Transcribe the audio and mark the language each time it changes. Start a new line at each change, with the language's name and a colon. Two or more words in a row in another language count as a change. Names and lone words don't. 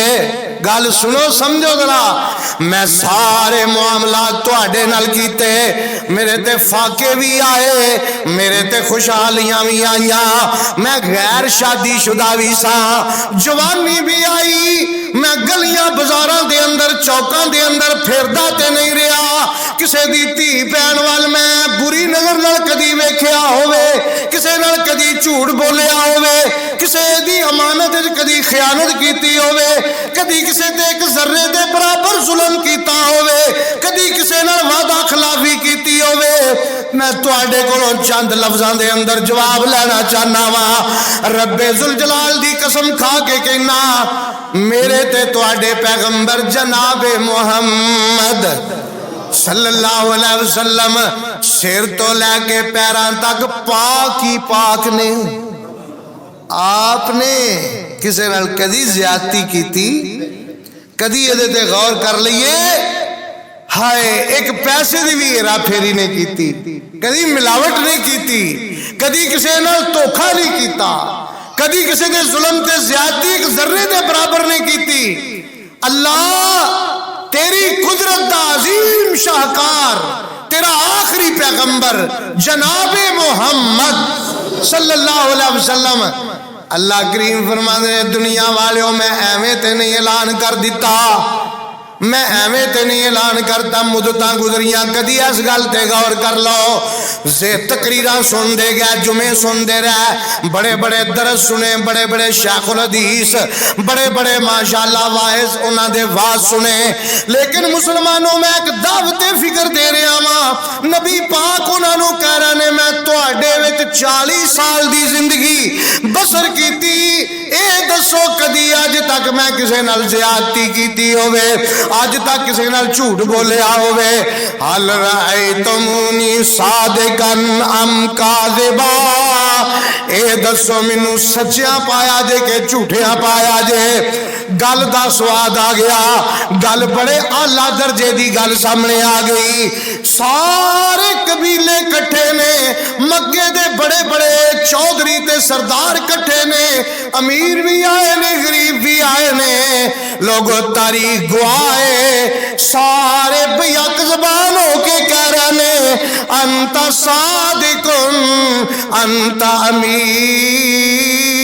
Punjabi: گل سنو سمجھو ذرا، میں سارے معاملات تواڈے نال کیتے، میرے تے فاقے بھی آئے، میرے تے خوشحالیاں بھی آئیاں، میں غیر شادی شدہ بھی سا، جوانی بھی آئی، میں گلیاں بازاراں دے اندر چوکاں دے اندر پھردا تے نہیں رہا، کسے دی دھی بہن وال میں بری نظر نال کدی ویکھیا ہووے، کسے نال کدی جھوٹ بولیا ہووے، کسے دی امانت کدی خیانت کیتی ہووے، کدی کسے تے ایک ذرے دے برابر ظلم کیتا ہووے، کدی کسے نال وعدہ خلافی کیتی ہووے۔ میں تواڈے کولوں چند لفظاں دے اندر جواب لینا چاہنا وا، رب ذوالجلال دی قسم کھا کے کہنا، میرے تے تواڈے پیغمبر جناب محمد صلی اللہ علیہ وسلم سر تو لے کے پیراں تک پاک ہی پاک نے۔ آپ نے کسے نال کدی زیادتی کیتی؟ کدی یہ تے غور کر لئیے، ہائے ایک پیسے دی بھی ہیرا پھیری نہیں کیتی، کدی ملاوٹ نہیں کیتی، کدی کسے نال دھوکھا نہیں کیتا، کدی کسی دے ظلم تے زیادتی ایک ذرے دے برابر نہیں کیتی۔ اللہ تیری قدرت دا عظیم شاہکار، تیرا آخری پیغمبر جناب محمد صلی اللہ علیہ وسلم، اللہ کریم فرماتے ہیں دنیا والیوں میں ایویں تے نہیں اعلان کر دیتا، میں ایویں تے نہیں اعلان کرتا، مدتاں گزریاں، کدی اس گل تے غور کر لو، تقریراں سن دے گیا، جمعے سن دے رہا، بڑے بڑے درس سنے، بڑے بڑے شیخ الحدیث، بڑے بڑے ماشاءاللہ واعظ انہاں دے واز سنے، لیکن مسلمانوں میں ایک دعوت فکر دے رہا ہاں، نبی پاک انہاں نو کہہ رہے نے میں تواڈے وچ 40 سال دی زندگی بسر کیتی، اے دسو کدی اج تک میں کسے نال زیادتی کیتی ہوے، آج تک کسی نال جھوٹ بولیا ہوئے،
Arabic: حل رأیتمونی صادقاً ام کاذبا،
Punjabi: اے دسو مینوں سچیاں پایا جے کہ جھوٹیاں پایا جے۔ گل دا سواد آ گیا، گل بڑے اعلیٰ درجے دی گل سامنے آ گئی، سارے قبیلے کٹھے نے، مکے دے بڑے بڑے چودھری تے سردار کٹھے نے، امیر بھی آئے نے، غریب بھی آئے نے، لوگوں تاریخ گواہے، سارے بیک زبان ہو کے کہہ رہے نے
Arabic: انت صادقن انت امین،